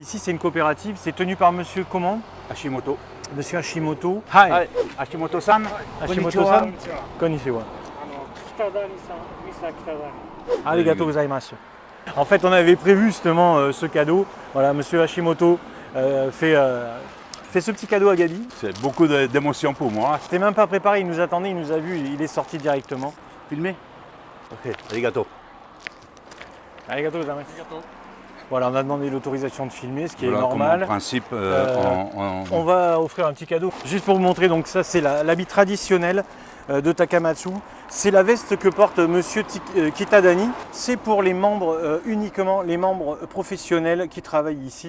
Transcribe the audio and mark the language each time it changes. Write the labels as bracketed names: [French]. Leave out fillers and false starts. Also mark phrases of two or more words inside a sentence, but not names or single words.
[French] Ici, c'est une coopérative, c'est tenu par monsieur comment? Hashimoto. Monsieur Hashimoto. Hi. Hashimoto-san. [Japanese] Hashimoto-san. こんにちは。ありがとうございます. [French] En fait, on avait prévu justement ce cadeau. Voilà, monsieur Hashimoto fait ce petit cadeau à Gabi. C'est beaucoup d'émotions pour moi. C'était même pas préparé, il nous attendait, il nous a vu, il est sorti directement. Filmé. Ok, arigato. [Japanese] ありがとうございます. [French] Voilà, on a demandé l'autorisation de filmer, ce qui Voilà est normal. Comme principe, On va offrir un petit cadeau. Juste pour vous montrer, donc ça c'est l'habit traditionnel de Takamatsu. C'est la veste que porte monsieur Kitadani. C'est pour les membres, uniquement les membres professionnels qui travaillent ici.